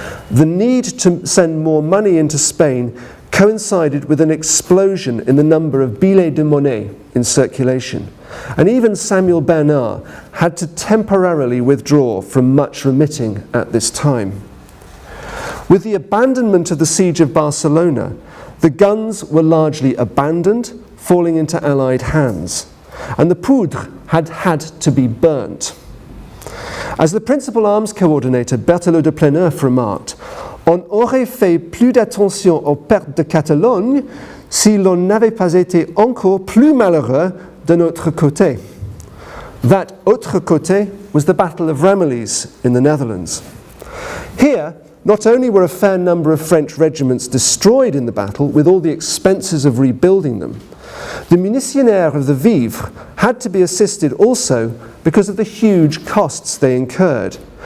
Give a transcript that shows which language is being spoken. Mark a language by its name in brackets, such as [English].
[English] The need to send more money into Spain coincided with an explosion in the number of billets de monnaie in circulation, and even Samuel Bernard had to temporarily withdraw from much remitting at this time. With the abandonment of the siege of Barcelona, the guns were largely abandoned, falling into Allied hands, and the poudre had to be burnt. [French] As the principal arms coordinator Berthelot de Pléneuf remarked, on aurait fait plus d'attention aux pertes de Catalogne si l'on n'avait pas été encore plus malheureux de notre côté. [English] That [French] autre côté [English] was the Battle of Ramillies in the Netherlands. Here, not only were a fair number of French regiments destroyed in the battle with all the expenses of rebuilding them, the munitionnaires of the Vivres had to be assisted also because of the huge costs they incurred.